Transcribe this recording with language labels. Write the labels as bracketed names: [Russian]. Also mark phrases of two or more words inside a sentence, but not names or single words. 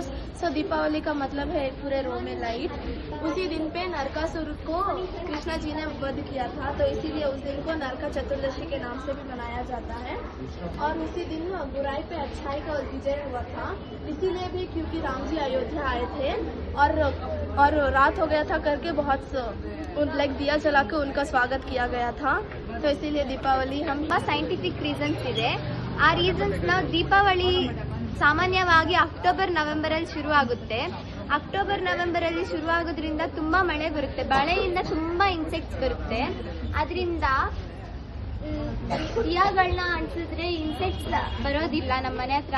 [Hindi] सो दीपावली का मतलब है पूरे रो में लाइट। उसी दिन पे नरकासुर को कृष्णा जी ने वध किया था, तो इसीलिए उस दिन को नरका चतुर्दशी के नाम से भी मनाया जाता है। और उसी दिन बुराई पे अच्छाई का विजय हुआ था, इसीलिए भी क्योंकि राम जी अयोध्या आए थे और रात हो गया था करके बहुत दिया जला के उनका स्वागत किया गया था, तो इसीलिए दीपावली हम [English] scientific reasons [Kannada] ಇದೆ. ಆ ರೀಸನ್ಸ್ನ ದೀಪಾವಳಿ ಸಾಮಾನ್ಯವಾಗಿ ಅಕ್ಟೋಬರ್ ನವೆಂಬರಲ್ಲಿ ಶುರು ಆಗುತ್ತೆ. ಅಕ್ಟೋಬರ್ ನವೆಂಬರಲ್ಲಿ ಶುರು ಆಗೋದ್ರಿಂದ ತುಂಬ ಮಳೆ ಬರುತ್ತೆ, ಮಳೆಯಿಂದ ತುಂಬ ಇನ್ಸೆಕ್ಟ್ಸ್ ಬರುತ್ತೆ. ಅದರಿಂದ ದಿಯಾಗಳನ್ನ ಅಂಟಿಸಿದ್ರೆ ಇನ್ಸೆಕ್ಟ್ಸ್ ಬರೋದಿಲ್ಲ ನಮ್ಮ ಮನೆ ಹತ್ರ.